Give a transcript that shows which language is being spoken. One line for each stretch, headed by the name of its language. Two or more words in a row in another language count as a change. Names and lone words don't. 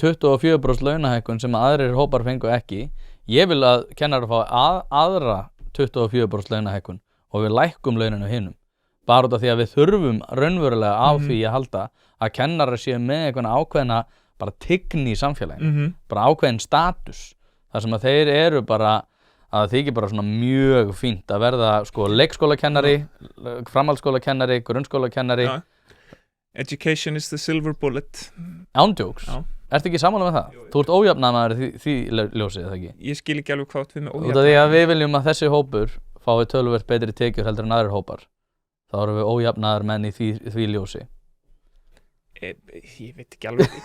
Icelandic: 24% launahækkun sem aðrir hópar fengu ekki, ég vil að kennara fá aðra 24% launahækkun og við lækkum launinu hinum, bara út af því að við þurfum raunverulega á því að halda að kennara séu með einhverja ákveðna bara tigni í samfélaginu, bara ákveðin status, þar sem að þeir bara, að það þykir bara svona mjög fínt að verða sko leikskólakennari, framhaldsskólakennari, grunnskólakennari.
English: Education is the silver bullet.
Icelandic: Ándjóks. Ertu ekki sammála með það? Þú ert ójafnaðarmaður því ljósið, eða ekki? Ég skil ekki alveg hvað við með ójafnaðar. Út af því að við viljum að þessi hópur fái töluvert betri tekjur heldur en aðrir hópar. Þá erum við ójafnaðarmenn í því ljósi. Ég veit ekki alveg.